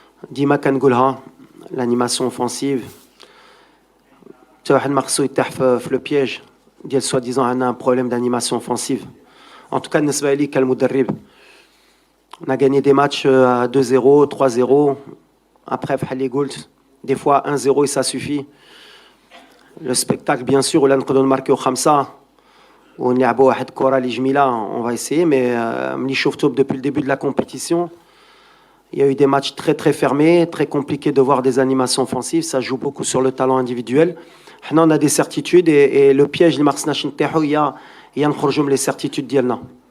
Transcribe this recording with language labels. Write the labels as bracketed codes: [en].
[ar] ديما كنقولها [fr] l'animation offensive [ar] حتى واحد ما خصو يطيح في لو بييج ديال سوا ديزون عندنا [fr] un problème d'animation offensive. En tout cas [ar] بالنسبه لي كالمدرب [fr] on a gagné des matchs à 2-0, 3-0. Après [ar] بحال اللي قلت [fr] des fois 1-0 et ça suffit. Le spectacle bien sûr [ar] ولا نقدروا نماركيو 5 ونلعبوا واحد الكره اللي جميله [fr] on va essayer. Mais [ar] ملي شفتو [fr] depuis le début de la compétition, il y a eu des matchs très très fermés, très compliqués de voir des animations offensives. Ça joue beaucoup sur le talent individuel. Maintenant, on a des certitudes et le piège [ar] اللي ما خصناش نطيحوا هي نخرجوا من [fr] les certitudes ديالنا.